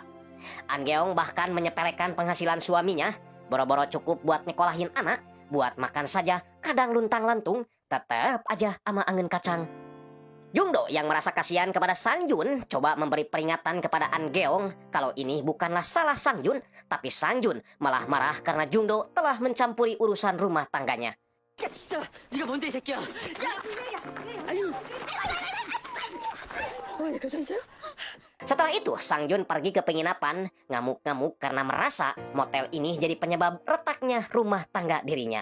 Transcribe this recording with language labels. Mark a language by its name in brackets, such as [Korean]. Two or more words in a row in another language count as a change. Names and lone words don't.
[Indonesian] An Geong bahkan menyepelekan penghasilan suaminya, boro-boro cukup buat nyekolahin anak, buat makan saja kadang luntang-lantung, tetap aja ama angin kacang. Jungdo yang merasa kasihan kepada Sangjun coba memberi peringatan kepada An Geong kalau ini bukanlah salah Sangjun, tapi Sangjun malah marah karena Jungdo telah mencampuri urusan rumah tangganya. [Korean] 야 진짜 네가 뭔데 이 새끼야? 아유. 괜찮으세요? [Indonesian] Setelah itu, Sangjun pergi ke penginapan, ngamuk-ngamuk karena merasa motel ini jadi penyebab retaknya rumah tangga dirinya.